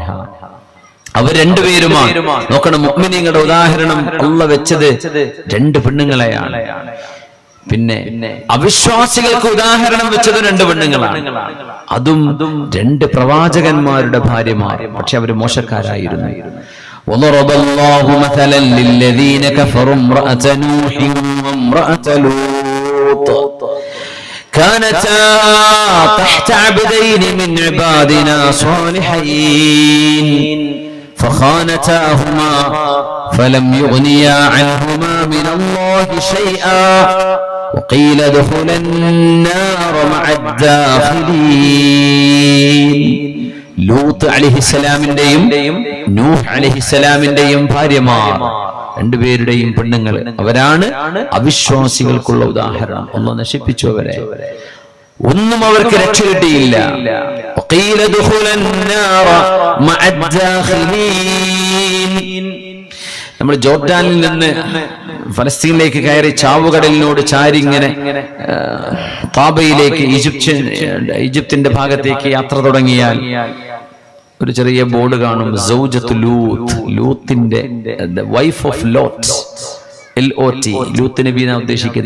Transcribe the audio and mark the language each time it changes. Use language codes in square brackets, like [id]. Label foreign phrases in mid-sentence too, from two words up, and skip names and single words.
[ml] അവർ രണ്ടുപേരുമാണ്. നോക്കണം, മുഅ്മിനീങ്ങളുടെ ഉദാഹരണം അല്ലാഹു വെച്ചത് രണ്ട് പെണ്ണുങ്ങളെയാണ്. പിന്നെ അവിശ്വാസികൾക്ക് ഉദാഹരണം വെച്ചത് രണ്ട് പെണ്ണുങ്ങളാണ്. അതും രണ്ട് പ്രവാചകന്മാരുടെ ഭാര്യമാർ. പക്ഷെ അവർ മോശക്കാരായിരുന്നു. [ar] وضرب الله مثلا للذين كفروا امرأة نوح وامرأة لوط كانتا تحت عبدين من عبادنا صالحين فخانتاهما فلم يغنيا عنهما من الله شيئا وقيل ادخلا النار مع الداخلين. [ml] ലൂത്ത് അലൈഹിസ്സലാമിന്റെയും നൂഹ് അലൈഹിസ്സലാമിന്റെയും ഭാര്യമാർ, രണ്ടുപേരുടെയും പെണ്ണുങ്ങൾ, അവരാണ് അവിശ്വാസികൾക്കുള്ള ഉദാഹരണം. അല്ലാഹു നശിപ്പിച്ചു അവരെ. ഒന്നും അവർക്ക് രക്ഷ കിട്ടിയില്ല. നമ്മൾ ജോർഡാനിൽ നിന്ന് ഫലസ്തീനിലേക്ക് കയറി ചാവുകടലിനോട് ചാരി ഇങ്ങനെ താബയിലേക്ക് ഈജിപ്തിന്റെ ഭാഗത്തേക്ക് യാത്ര തുടങ്ങിയാൽ ഒരു ചെറിയ ബോർഡ് കാണും, [ar] زوجة لوط, [ml] ലൂത്തിന്റെ [en] wife of Lot, [ml] LOT, ലൂത്ത് നബി എന്നാണ് ഉദ്ദേശിക്കുന്നത്.